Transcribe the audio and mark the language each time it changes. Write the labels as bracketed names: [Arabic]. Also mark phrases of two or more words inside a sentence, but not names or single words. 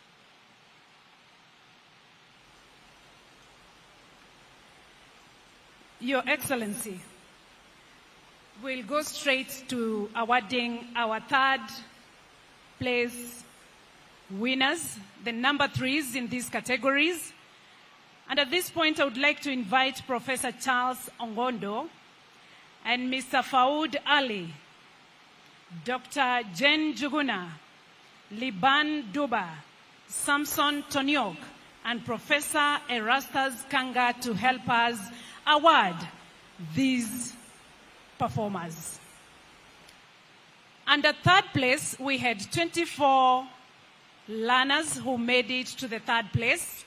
[English] Your Excellency, we'll go straight to awarding our third place winners, the number 3s in these categories. And at this point, I would like to invite Professor Charles Ongondo and Mr. Faud Ali, Dr. Jen Juguna, Liban Duba, Samson Tonyok, and Professor Erastus Kanga to help us award these performers. And at third place, we had 24 learners who made it to the third place.